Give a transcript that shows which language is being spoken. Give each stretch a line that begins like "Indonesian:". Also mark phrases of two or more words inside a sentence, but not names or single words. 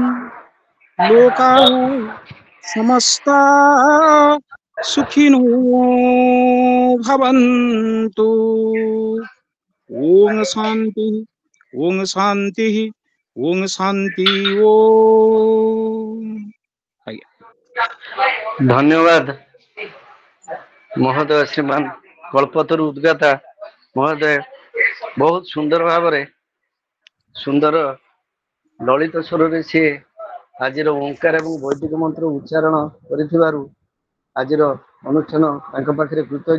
Sanskrit: लोका समस्ता सुखिनो भवन्तु। ओम शांति, ओम शांति, ओम शांति। ओम।
Odia: ଧନ୍ୟବାଦ ମହୋଦୟ, ଶ୍ରୀମାନ କଳ୍ପତରୁ ଉଦ୍ଗାତା ମହୋଦୟ ବହୁତ ସୁନ୍ଦର ଭାବରେ ସୁନ୍ଦର ଲଳିତ ସ୍ୱରରେ ସିଏ ଆଜିର ଓଙ୍କାର ଏବଂ ବୈଦିକ ମନ୍ତ୍ର ଉଚ୍ଚାରଣ କରିଥିବାରୁ ଆଜିର ଅନୁଷ୍ଠାନ ତାଙ୍କ ପାଖରେ କୃତଜ୍ଞ।